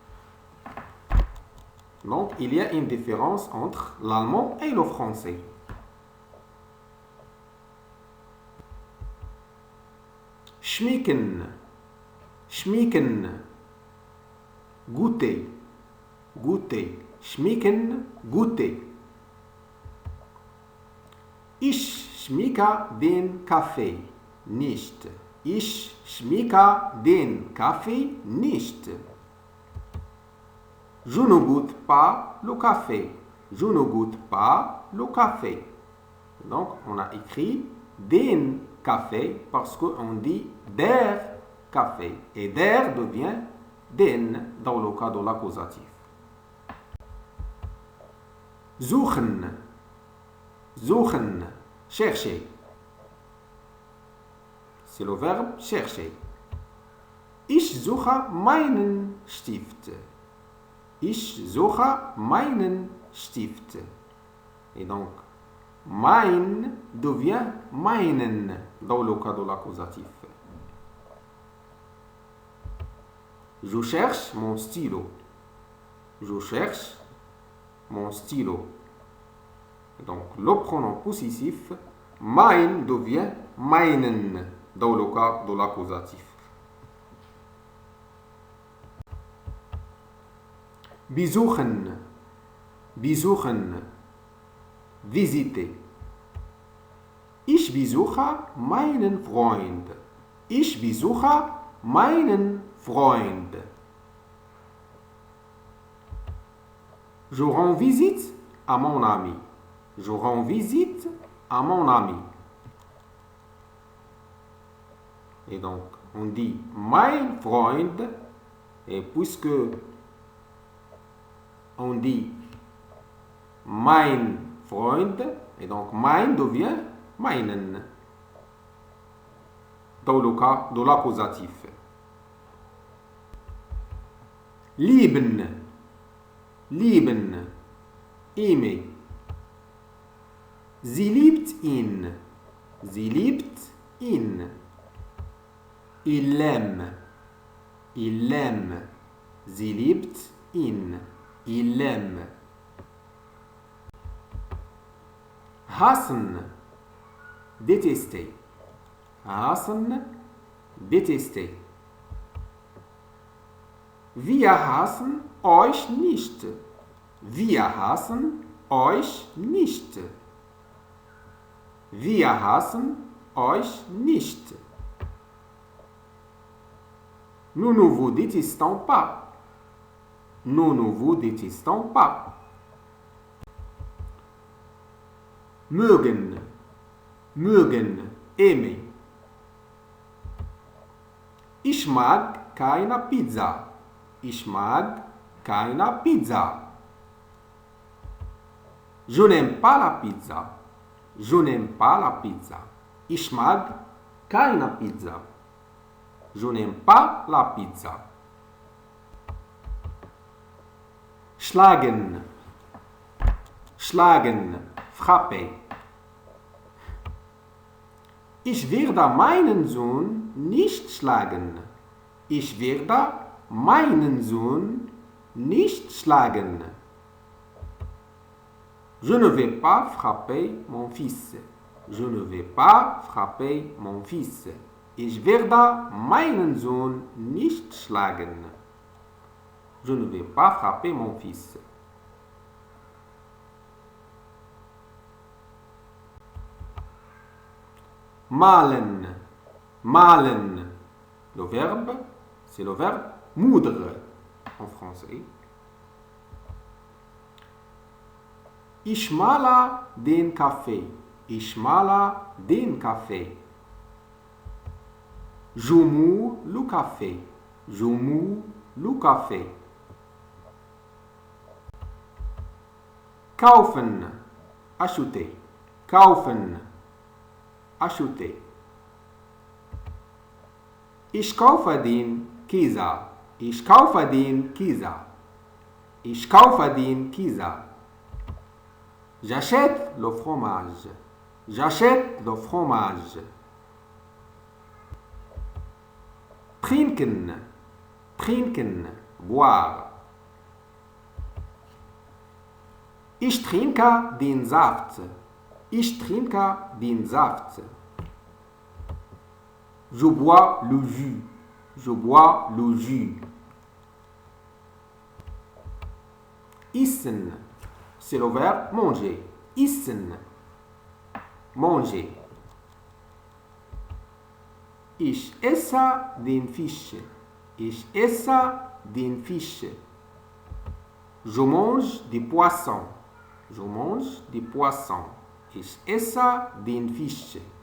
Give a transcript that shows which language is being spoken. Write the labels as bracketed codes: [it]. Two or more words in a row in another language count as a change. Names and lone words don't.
[fr] Donc, il y a une différence entre l'allemand et le français. [de] Schmecken, schmecken, [fr] goûter, goûter, schmecken, goûter. [de] Ich schmecke den Kaffee nicht. Ich schmecke den Kaffee nicht. [fr] Je ne goûte pas le café. Je ne goûte pas le café. Donc, on a écrit [de] den café [fr] parce qu'on dit [de] der café. [fr] Et der devient den dans le cas de l'accusatif. [de] Suchen. Suchen. [fr] Chercher. C'est le verbe chercher. [de] Ich suche meinen Stift. Ich suche meinen Stift. [fr] Et donc, mein devient meinen dans le cas de l'accusatif. Je cherche mon stylo. Je cherche mon stylo. Et donc, le pronom possessif, mein devient meinen dans le cas de l'accusatif. [de] Besuchen, besuchen, visiter. Ich besuche meinen Freund. Ich besuche meinen Freund. [fr] Je rends visite à mon ami. Je rends visite à mon ami. Et donc, on dit [de] mein Freund, [fr] et puisque on dit [de] mein Freund, [fr] et donc mein devient meinen dans le cas de l'accusatif. [de] Lieben, lieben, aimer. Sie liebt ihn, sie liebt ihn. [fr] Il l'aime, il l'aime. [de] Sie liebt ihn. [fr] Il l'aime. [de] Hassen, détester. Hassen, détester. Wir hassen euch nicht. Wir hassen euch nicht. Wir hassen euch nicht. [fr] Nous ne vous détestons pas. Nous ne vous détestons pas. [de] Mögen, mögen, aimer. Ich mag keine Pizza. Ich mag keine Pizza. [fr] Je n'aime pas la pizza. Je n'aime pas la pizza. [de] Ich mag keine Pizza. [fr] Je n'aime pas la pizza. [de] Schlagen, schlagen, frapper. Ich werde meinen Sohn nicht schlagen. Ich werde meinen Sohn nicht schlagen. [fr] Je ne vais pas frapper mon fils. Je ne vais pas frapper mon fils. [de] Ich werde meinen Sohn nicht schlagen. [fr] Je ne vais pas frapper mon fils. [de] Malen, malen. [fr] Le verbe, c'est le verbe moudre en français. [de] Ich male den Kaffee. Ich male den Kaffee. [fr] Je moue le café. Je moue le café. [de] Kaufen, acheter. Kaufen, acheter. Ich kaufe den Käse. Ich kaufe den Käse. Ich kaufe den Käse. [fr] J'achète le fromage. J'achète le fromage. [de] trinken, trinken, boire. Ich trinke den Saft. Ich trinke den Saft. [fr] Je bois le jus. Je bois le jus. Essen, c'est le verbe manger. [de] Essen, manger. Ich esse den Fisch. Ich esse den Fisch. [fr] Je mange des poissons. Je mange des poissons. [de] Ich esse den Fisch.